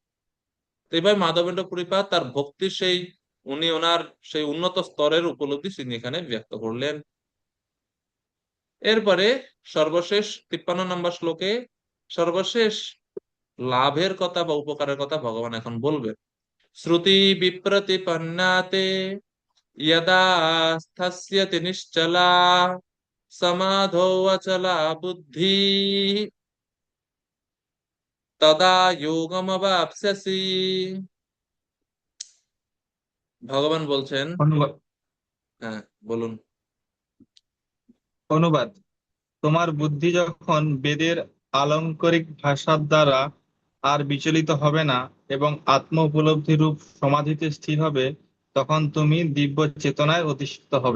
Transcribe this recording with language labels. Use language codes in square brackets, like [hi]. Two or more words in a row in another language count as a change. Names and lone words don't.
[bn] তো এইভাবে মাধবেন্দ্র পুরীপাদ তার ভক্তির সেই, উনি ওনার সেই উন্নত স্তরের উপলব্ধি তিনি এখানে ব্যক্ত করলেন। এরপরে সর্বশেষ 53 নম্বর শ্লোকে সর্বশেষ লাভের কথা বা উপকারের কথা ভগবান এখন বলবেন। [sa] শ্রুতি বিপ্রতিপন্নাতে यदा स्थास्यति निश्चला समाधौ अचला बुद्धि तदा योगमवाप्स्यसि। [bn] ভগবান বলছেন, অনুবাদ হ্যাঁ বলুন। অনুবাদ তোমার বুদ্ধি যখন বেদের আলংকারিক ভাষার দ্বারা আর বিচলিত হবে না এবং আত্ম উপলব্ধি রূপ সমাধিতে স্থির হবে, তখন তুমি দিব্য চেতনায় অধিষ্ঠিত হবে।